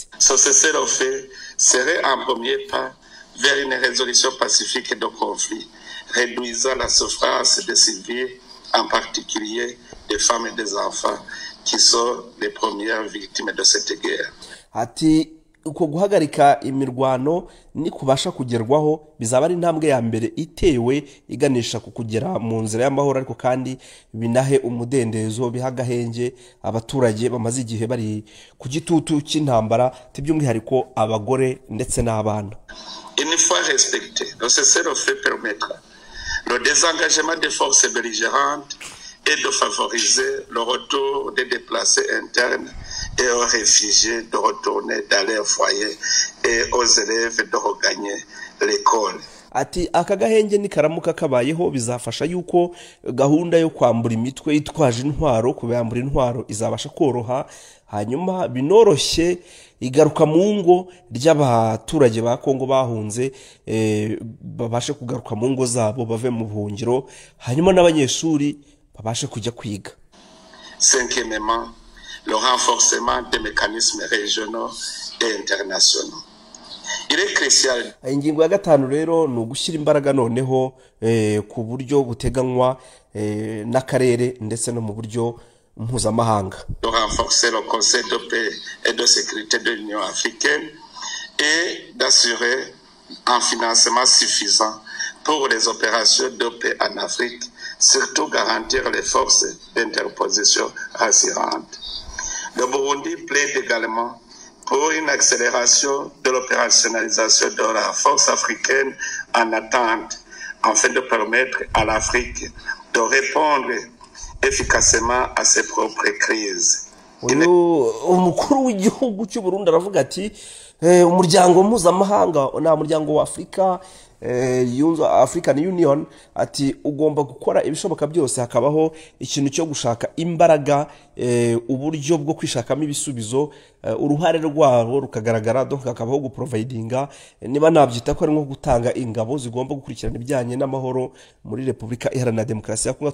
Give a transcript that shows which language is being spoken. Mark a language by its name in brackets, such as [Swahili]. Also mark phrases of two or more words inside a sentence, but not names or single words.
[French] Ce cessez-le-feu serait un premier pas vers une résolution pacifique de conflit, réduisant la souffrance des civils, en particulier des femmes et des enfants qui sont les premières victimes de cette guerre. [Kinyarwanda] Ati uko guhagarika imirwano ni kubasha kugerwaho bizaba ari intambwe ya mbere itewe iganisha ku kugera mu nzira y'amahoro, ariko kandi binahe umudendezo bihagahenge abaturage bamaze igihe bari ku gitutu cy'intambara by'umwihariko abagore ndetse n'abana. [French] Une fois respecté, le cessez-le-feu permettra le désengagement des forces belligérantes et de favoriser le retour des déplacés internes et aux réfugiés de retourner dans leur foyer et aux élèves de regagner l'école. [Kinyarwanda] Ati aka gahenge ni karamuka kabayeho bizafasha yuko gahunda yo kwambura imitwe itwaje intwaro kubambura intwaro izabasha koroha, hanyuma binoroshye igaruka mu ngo ry'abaturage ba Kongo bahunze babashe kugaruka mu ngo zabo bave mu buhungiro, hanyuma n'abanyeshuri babashe kujya kwiga. [French] Cinquièmement, le renforcement des mécanismes régionaux et internationaux. Il est crucial. [Kinyarwanda] Ingingo ya gatanu rero ni ugushyira imbaraga noneho ku buryo buteganywa n'akarere ndetse no mu buryo mpuzamahanga. [French] De renforcer le Conseil de paix et de sécurité de l'Union africaine et d'assurer un financement suffisant pour les opérations de paix en Afrique, surtout garantir les forces d'interposition rassurantes. Le Burundi plaide également pour une accélération de l'opérationnalisation de la force africaine en attente, afin de permettre à l'Afrique de répondre efficacement à ses propres crises. [Kinyarwanda] Umukuru w'igihugu cy'u Burundi aravuga ati umuryango mpuzamahanga na muryango wa Afrika African Union ati ugomba gukora ibishoboka byose hakabaho ikintu cyo gushaka imbaraga uburyo bwo kwishakamo ibisubizo uruhare rwabo rukagaragara, donc hakabaho guprovidinga niba nabyita ko ari nko gutanga ingabo zigomba gukurikirana ibijyanye n'amahoro muri Repubulika Iharanira Demokarasi ya Kongo.